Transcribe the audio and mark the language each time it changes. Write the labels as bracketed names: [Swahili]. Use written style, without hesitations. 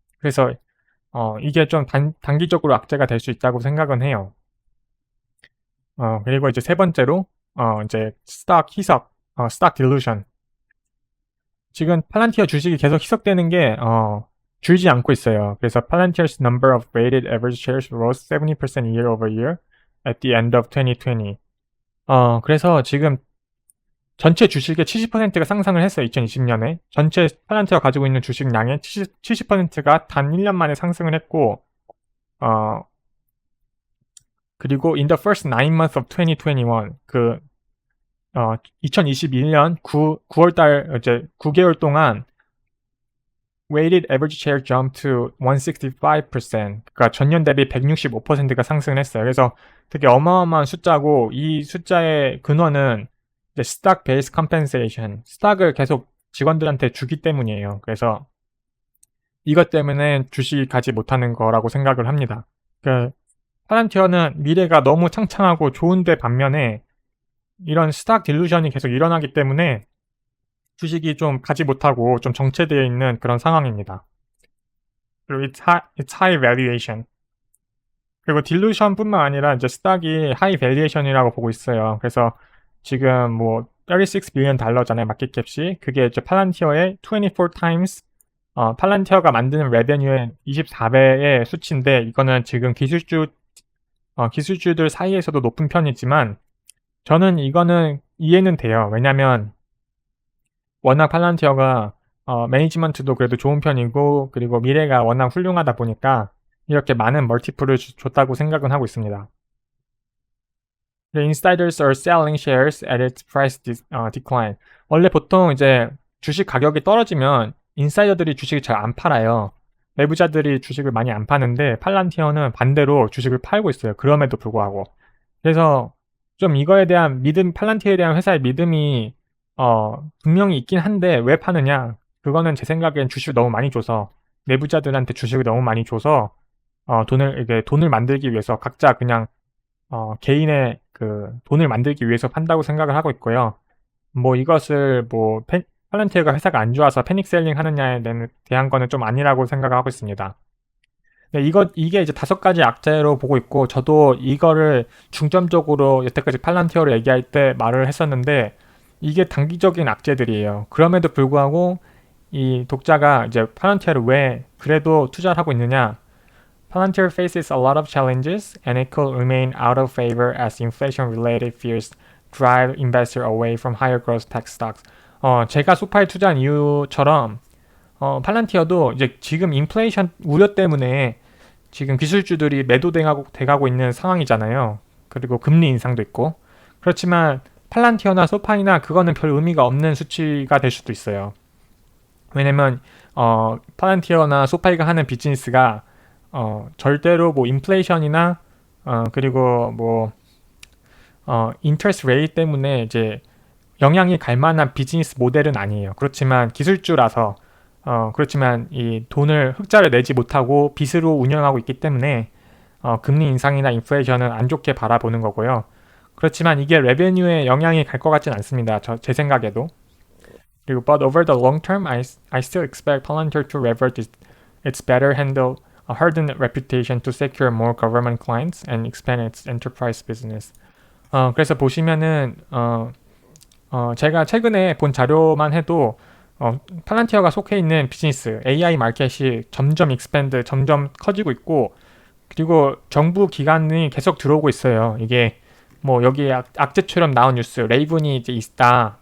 [Korean] 그래서 이게 좀 단기적으로 악재가 될 수 있다고 생각은 해요. 그리고 이제 세 번째로 이제 스탁 희석, 스탁 딜루션. 지금 팔란티어 주식이 계속 희석되는 게 줄지 않고 있어요. 그래서 [English] 팔란티어's number of weighted average shares rose 70% year over year at the end of 2020. [Korean] 그래서 지금 전체 주식의 70%가 상승을 했어요. 2020년에. 전체 팔란티어가 가지고 있는 주식량의 70%가 단 1년 만에 상승을 했고, 그리고 [English] in the first 9 months of 2021, [Korean] 2021년 9월달, 이제 9개월 동안 [English] weighted average share jumped to 165%. [Korean] 그러니까 전년 대비 165%가 상승을 했어요. 그래서 되게 어마어마한 숫자고, 이 숫자의 근원은 이제 stock based compensation, 스탁을 계속 직원들한테 주기 때문이에요. 그래서 이것 때문에 주식이 가지 못하는 거라고 생각을 합니다. 팔란티어는 미래가 너무 창창하고 좋은데 반면에 이런 스탁 딜루션이 계속 일어나기 때문에 주식이 좀 가지 못하고 좀 정체되어 있는 그런 상황입니다. 그리고 [English] it's high valuation. [Korean] 그리고 딜루션뿐만 아니라 이제 스탁이 high valuation이라고 보고 있어요. 그래서 지금 뭐 36 빌리언 달러잖아요, 마켓캡이. 그게 이제 팔란티어의 24 times 팔란티어가 만드는 레베뉴의 24배의 수치인데, 이거는 지금 기술주들 사이에서도 높은 편이지만 저는 이거는 이해는 돼요. 왜냐면 워낙 팔란티어가 매니지먼트도 그래도 좋은 편이고, 그리고 미래가 워낙 훌륭하다 보니까 이렇게 많은 멀티플을 줬다고 생각은 하고 있습니다. [English] The insiders are selling shares at its price decline. [Korean] 원래 보통 이제 주식 가격이 떨어지면 인사이더들이 주식을 잘 안 팔아요. 내부자들이 주식을 많이 안 파는데, 팔란티어는 반대로 주식을 팔고 있어요. 그럼에도 불구하고. 그래서 좀 이거에 대한 팔란티어에 대한 회사의 믿음이 분명히 있긴 한데, 왜 파느냐? 그거는 제 생각엔 주식을 너무 많이 줘서, 내부자들한테 주식을 너무 많이 줘서 돈을 만들기 위해서 각자 그냥 개인의 돈을 만들기 위해서 판다고 생각을 하고 있고요. 뭐 이것을 팔란티어가 회사가 안 좋아서 패닉셀링 하느냐에 대한 거는 좀 아니라고 생각하고 있습니다. 네, 이게 이제 5가지 악재로 보고 있고, 저도 이거를 중점적으로 여태까지 팔란티어를 얘기할 때 말을 했었는데, 이게 단기적인 악재들이에요. 그럼에도 불구하고 이 독자가 이제 팔란티어를 왜 그래도 투자를 하고 있느냐? [English] Palantir faces a lot of challenges and it could remain out of favor as inflation-related fears drive investor away from higher growth tech stocks. [Korean] 제가 소파에 투자한 이유처럼 팔란티어도 이제 지금 인플레이션 우려 때문에 지금 기술주들이 매도돼가고 있는 상황이잖아요. 그리고 금리 인상도 있고. 그렇지만 팔란티어나 소파이나 그거는 별 의미가 없는 수치가 될 수도 있어요. 왜냐면 팔란티어나 소파이가 하는 비즈니스가 절대로 인플레이션이나 그리고 인터레스트 레이트 때문에 이제 영향이 갈 만한 비즈니스 모델은 아니에요. 그렇지만 기술주라서 그렇지만 이 흑자를 내지 못하고 빚으로 운영하고 있기 때문에 금리 인상이나 인플레이션은 안 좋게 바라보는 거고요. 그렇지만 이게 레베뉴에 영향이 갈 것 같진 않습니다. 제 생각에도. 그리고 [English] but over the long term, I still expect Palantir to revert its better handle a hardened reputation to secure more government clients and expand its enterprise business. [Korean] 그래서 보시면은 제가 최근에 본 자료만 해도 팔란티어가 속해 있는 비즈니스 AI 마켓이 점점 익스팬드, 점점 커지고 있고, 그리고 정부 기관이 계속 들어오고 있어요. 이게 뭐 여기 악재처럼 나온 뉴스, 레이븐이 이제 있다.